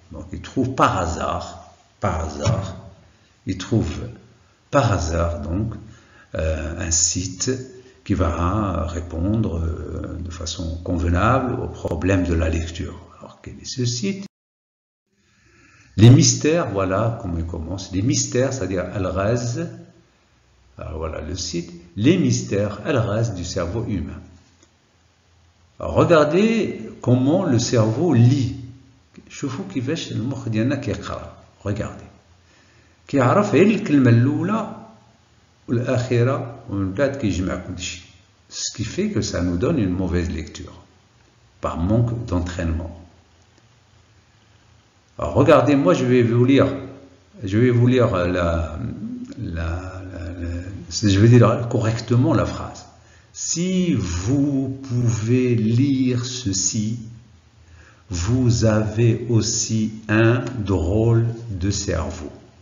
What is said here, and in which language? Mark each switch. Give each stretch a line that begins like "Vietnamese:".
French: Donc il trouve par hasard donc un site qui va répondre de façon convenable au problème de la lecture. Alors quel est ce site? Les mystères, voilà comment il commence. Les mystères, c'est-à-dire Al-Raz. Alors voilà le site. Les mystères Al-Raz du cerveau humain. Alors, regardez comment le cerveau lit.
Arabic: شوفوا كيفاش المخ ديالنا كيقرا.
French: Regardez.
Arabic: كيعرف غير الكلمة الأولى والأخيرة ومن بعد كيجمع كل شيء.
French: Ce qui fait que ça nous donne une mauvaise lecture par manque d'entraînement. Alors, regardez, moi je vais vous lire je vais dire correctement la phrase. Si vous pouvez lire ceci, vous avez aussi un drôle de cerveau.